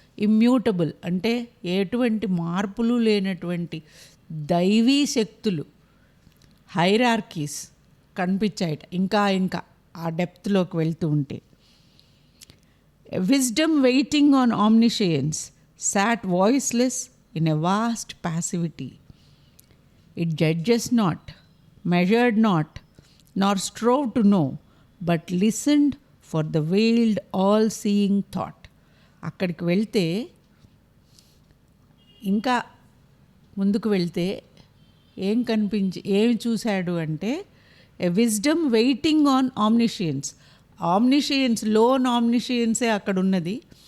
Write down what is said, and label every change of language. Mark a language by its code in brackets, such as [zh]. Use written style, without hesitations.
[te] Immutable అంటే ఎటువంటి మార్పులు లేనటువంటి దైవీ శక్తులు, హైరార్కీస్ కనిపించాయట. ఇంకా ఇంకా ఆ డెప్త్లోకి వెళ్తూ ఉంటే [en] Wisdom waiting on omniscience sat voiceless in a vast passivity. It judges not, measured not, nor strove to know, but listened for the veiled all-seeing thought. [te] అక్కడికి వెళ్తే, ఇంకా ముందుకు వెళ్తే ఏమి చూశాడు అంటే [en] A wisdom waiting on omniscience. [te] Omniscience, loan ఆమ్నిషియన్సే అక్కడ ఉన్నది.